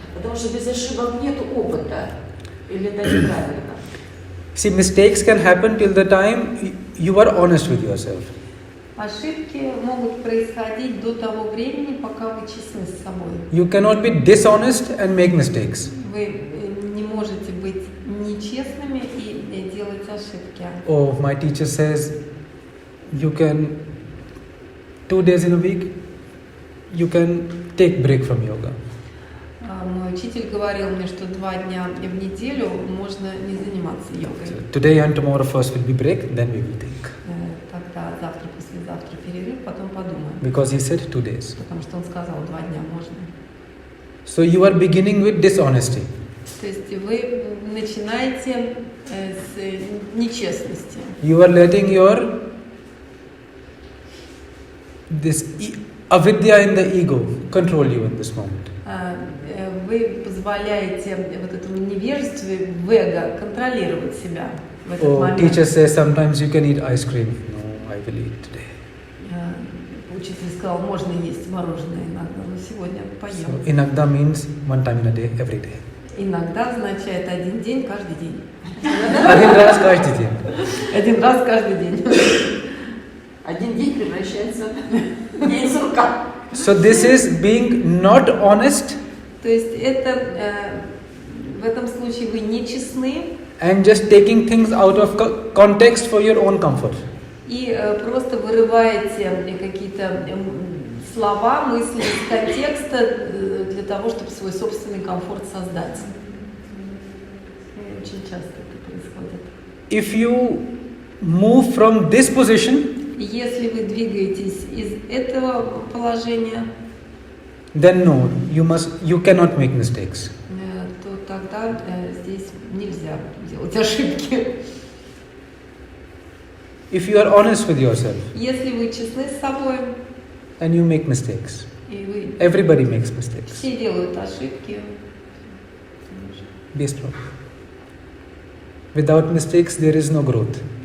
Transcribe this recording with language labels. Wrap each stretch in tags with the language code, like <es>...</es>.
<ru>Потому что без ошибок нет опыта. Или это неправильно?</ru> <en>See, mistakes can happen till the time you are honest with yourself.</en> <ru>Ошибки могут происходить до того времени, пока вы честны с собой.</ru> <en>You cannot be dishonest and make mistakes.</en> <ru>Вы не можете быть нечестными и делать ошибки.</ru> <en>Oh, my teacher says you can 2 days in a week you can take break from yoga.</en> <ru>Мой учитель говорил мне, что 2 дня в неделю можно не заниматься йогой.</ru> <en>So today and tomorrow first will be break, then we will take.</en> <ru>Тогда завтра, послезавтра перерыв, потом подумаем.</ru> <en>Because he said 2 days.</en> <ru>Потому что он сказал, 2 дня можно.</ru> <en>So you are beginning with dishonesty.</en> <ru>То есть вы начинаете с нечестности.</ru> <en>You are letting your this avidya in the ego control you in this moment.</en> <ru>Вы позволяете вот этому невежеству в эго контролировать себя в этот</ru> <en>Oh,</en> <ru>момент.</ru> <en>teacher says sometimes you can eat ice cream. No, I will eat today.</en> <ru>Учитель сказал, можно есть мороженое иногда, но сегодня поем.</ru> <en>So inagda means 1 time in a day, every day.</en> <ru>Иногда означает 1 день, каждый день. Один раз каждый день. 1 раз каждый день. Один день превращается в день сурка.</ru> <en>So this is being not honest</en> <ru>То есть это в этом случае вы не честны</ru> <en>and just taking things out of context for your own comfort.</en> <ru>и просто вырываете какие-то слова, мысли из контекста для того, чтобы свой собственный комфорт создать. И очень часто это происходит.</ru> <en>If you move from this position,</en> <ru>Если вы двигаетесь из этого положения,</ru> <en>then no, you cannot make mistakes.</en> <ru>то тогда здесь нельзя делать ошибки.</ru> <en>If you are honest with yourself</en> <ru>Если вы честны с собой,</ru> <en>and you make mistakes,</en> <ru>и вы</ru> <en>everybody makes mistakes.</en> <ru>все делают ошибки,</ru> <en>Be strong. Without mistakes, there is no growth.</en>